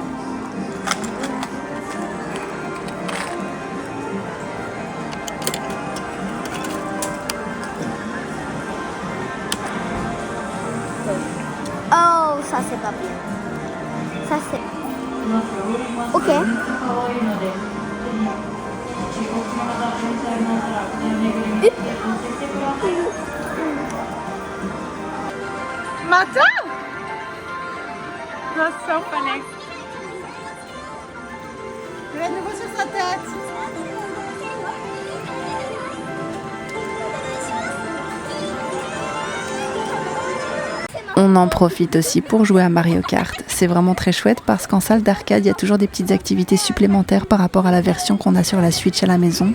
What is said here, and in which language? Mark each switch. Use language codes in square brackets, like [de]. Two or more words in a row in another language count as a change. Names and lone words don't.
[fr] Oh, ça c'est pas bien. Ça c'est... Ok. [en] また That's so funny. [fr] Je vais à nouveau sur sa tête. On en profite aussi pour jouer à Mario Kart. C'est vraiment très chouette parce qu'en salle d'arcade, il y a toujours des petites activités supplémentaires par rapport à la version qu'on a sur la Switch à la maison.